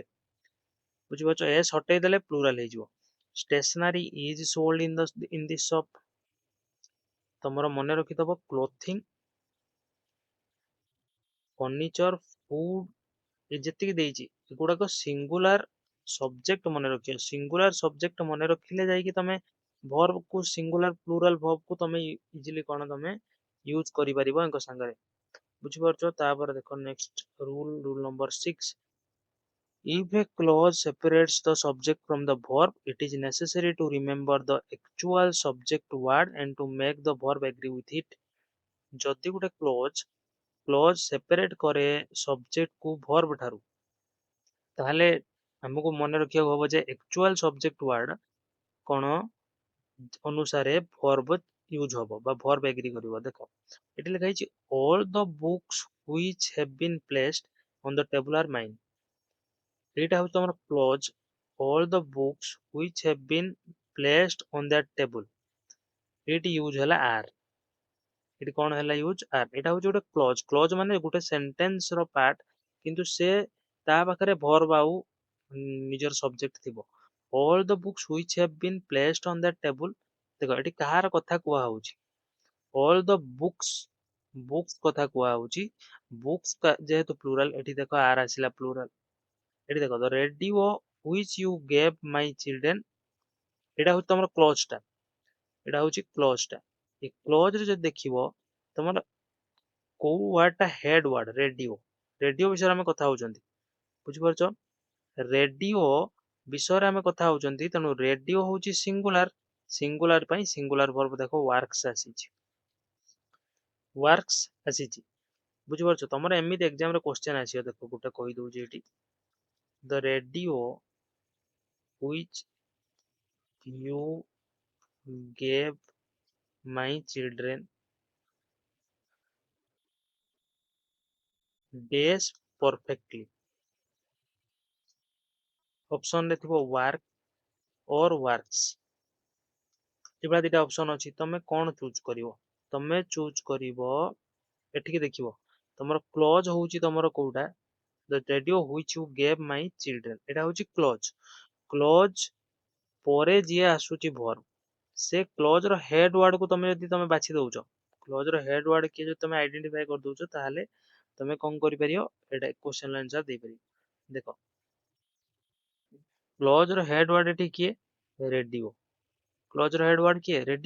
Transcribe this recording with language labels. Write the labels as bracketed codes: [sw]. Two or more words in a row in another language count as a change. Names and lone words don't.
[or] ବୁଝିପାରୁଛ, ଏସ୍ ହଟେଇ ଦେଲେ ପ୍ଲୁରାଲ ହେଇଯିବ। [en] stationery is sold in the shop, [or] ତମର ମନେ ରଖିଦବ [en] clothing, furniture, food, [or] ଏ ଯେତିକି ଦେଇଛି ଏଗୁଡାକ [en] singular subject [or] ମନେ ରଖିବ। [en] singular subject [or] ମନେ ରଖିଲେ ଯାଇକି ତମେ ଭର୍ବ କୁ [en] singular plural verb [or] କୁ ତମେ ଇଜିଲି କଣ ତମେ ୟୁଜ କରିପାରିବ ୟାଙ୍କ ସାଙ୍ଗରେ। ବୁଝିପାରୁଛ, ତାପରେ ଦେଖ [en] next rule number 6, if a clause separates the subject from the verb, it is necessary to remember the actual subject word and to make the verb agree with it। [or] ଯଦି ଗୋଟେ [en] clause separate [or] କରେ ସବଜେକ୍ଟ କୁ ଭର୍ବ ଠାରୁ, ତାହେଲେ ଆମକୁ ମନେ ରଖିବାକୁ ହବ ଯେ [en] actual subject word [or] କଣ ଅନୁସାରେ [en] verb use [or] ହବ ବା [en] verb agree [or] କରିବ। ଦେଖ ଏଠି ଲେଖା ହେଇଛି [en] all the books which have been placed on the table are mine, [or] ଏଇଟା ହଉଛି ତମର କ୍ଲୋଜ। [en] all the books which have been placed on that table, [or] ଏଇଠି ୟୁଜ ହେଲା are, ଏଠି କଣ ହେଲା [en] use are, [or] ଏଇଟା ହଉଛି ଗୋଟେ କ୍ଲୋଜ। କ୍ଲୋଜ ମାନେ ଗୋଟେ ସେଣ୍ଟେନ୍ସ ର ପାର୍ଟ, କିନ୍ତୁ ସେ ତା ପାଖରେ ଭର୍ବ ଆଉ ନିଜର ସବଜେକ୍ଟ ଥିବ। [en] all the books which have been placed on that table, [or] ଦେଖ ଏଠି କାହାର କଥା କୁହା ହଉଛି, [en] all the books, [or] ବୁକ୍ସ କଥା କୁହା ହଉଛି। ବୁକ୍ସ ଯେହେତୁ ପ୍ଲୁରାଲ, ଏଠି ଦେଖ ଆର ଆସିଲା ପ୍ଲୁରାଲ। ଏଠି ଦେଖ [en] the radio which you gave my children, [or] ଏଇଟା ହଉଛି ତମର କ୍ଲୋଜ ଟା, ଏଇଟା ହଉଛି କ୍ଲୋଜ ଟା। ଏ କ୍ଲୋଜ ରେ ଯଦି ଦେଖିବ ତମର କୋଉ ୱାର୍ଡ ଟା [en] head word, radio, radio [or] ବିଷୟରେ ଆମେ କଥା ହଉଛନ୍ତି। ବୁଝିପାରୁଛ, ରେଡିଓ ବିଷୟରେ ଆମେ କଥା ହଉଛନ୍ତି, ତେଣୁ ରେଡିଓ ହଉଛି [en] singular, singular [or] ପାଇଁ [en] singular verb [or] ଦେଖ ୱାର୍କସ ଆସିଛି, ୱାର୍କସ ଆସିଛି। ବୁଝିପାରୁଛ, ତମର ଏମିତି ଏକ୍ସାମ ରେ କ୍ୱେଶ୍ଚନ ଆସିବ, ଦେଖ ଗୋଟେ କହିଦଉଛି ଏଠି [en] the radio which you gave my children days perfectly, [or] ଅପସନ ରେ ଥିବ [en] work or works, [or] ଏଭଳିଆ ଦିଟା ଅପସନ ଅଛି, ତମେ କଣ ଚୁଜ କରିବ? ତମେ ଚୁଜ କରିବ ଏଠିକି ଦେଖିବ, ତମର କ୍ଲୋଜ ହଉଛି ତମର କୋଉଟା [en] the radio which you gave my children, [or] ଏଟା ହଉଛି କ୍ଲୋଜ। କ୍ଲୋଜ ପରେ ଯିଏ ଆସୁଛି ଭର୍ବ, ସେ କ୍ଲୋଜ ର [en] head word [or] କୁ ତମେ ଯଦି ତମେ ବାଛି ଦଉଛ, କ୍ଲୋଜ ର [en] head word [or] କିଏ ଯଦି ତମେ ଆଇଡେଣ୍ଟିଫାଇ କରିଦଉଛ, ତାହେଲେ ତମେ କଣ କରିପାରିବ, ଏଟା [en] question answer [or] ଦେଇପାରିବ। ଦେଖ କ୍ଲୋଜ ର [en] head word [or] ଏଠି କିଏ, ରେଡିଓ, କ୍ଲୋଜ ର [en] head word [or] କିଏ, ରେଡିଓ।